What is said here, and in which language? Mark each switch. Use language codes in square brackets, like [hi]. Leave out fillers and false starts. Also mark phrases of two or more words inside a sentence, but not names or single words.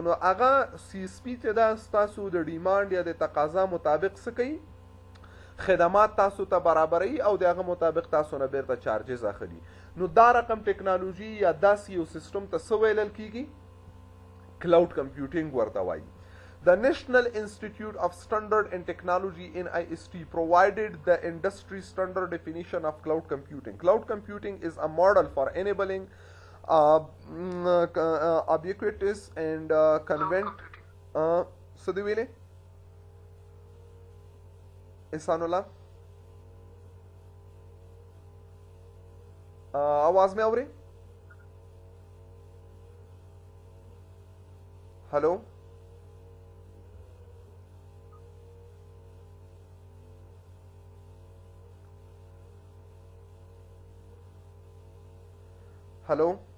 [ps] نو هغه CSP چې دا ستاسو د ډیمانډ یا د تقاضا مطابق څه کوي؟ خدمات تاسو ته برابروي او د هغه مطابق تاسو نه بیرته چارجز اخلي. نو دا رقم ټکنالوژي یا داسې یو سیسټم ته څه ویلل کېږي؟ [en] cloud computing [ps] ورته وایي. [en] The National Institute of Standard and Technology NIST provided the industry standard definition of cloud computing. Cloud computing is a model for enabling ubiquitous and convenient [ps] څه دی ویلې؟ [ur] احسان الله آواز میں آرہے? [en] hello hello